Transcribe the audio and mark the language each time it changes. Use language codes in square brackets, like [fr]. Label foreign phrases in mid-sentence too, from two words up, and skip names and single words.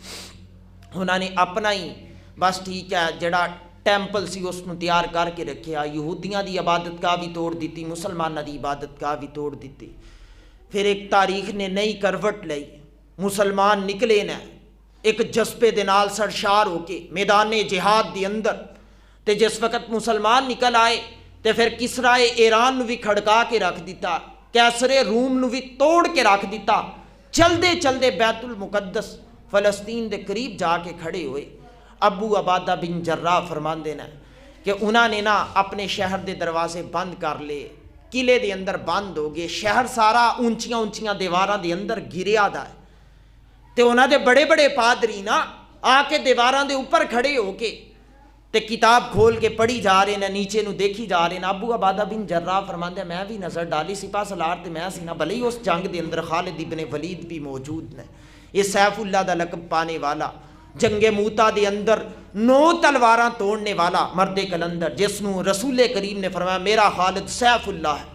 [pa] انہاں نے اپنا ہی بس ٹھیک ہے جڑا ٹیمپل سی اس نو تیار کر کے رکھیا, یہودیاں دی عبادت گاہ بھی توڑ دیتی, مسلماناں دی عبادت گاہ بھی توڑ دیتی. پھر ایک تاریخ نے نئی کروٹ لئی, مسلمان نکلے نے ایک جذبے دے نال سرشار ہو کے میدان جہاد دے اندر. تے جس وقت مسلمان نکل آئے تے پھر کسرا ایران نو بھی کھڑکا کے رکھ دیتا, کیسر روم نو بھی توڑ کے رکھ دیتا. چلدے چلدے بیت المقدس فلسطین دے قریب جا کے کھڑے ہوئے. ابو عبادہ بن جراح فرماندے نے کہ انہاں نے نا اپنے شہر دے دروازے بند کر لے, قلعے دے اندر بند ہو گئے, شہر سارا اونچیاں اونچیاں دیواراں دے اندر گریا دا ہے. تے انہاں دے بڑے بڑے پادری نا آ کے دیواراں دے اوپر کھڑے ہو کے تے کتاب کھول کے پڑھی جا رہے ہیں، نیچے نو دیکھی جا رہے ہیں. ابو عبادہ بن جراح فرماندے ہیں میں بھی نظر ڈالی سپاہ سالار تے میں سی نا، بھلے ہی اس جنگ دے اندر خالد ابن ولید بھی موجود نے. یہ سیف اللہ دا لقب پانے والا، جنگ موتا دے اندر 9 تلواراں توڑنے والا مرد کلندر، جس نو رسول کریم نے فرمایا میرا خالد سیف اللہ ہے.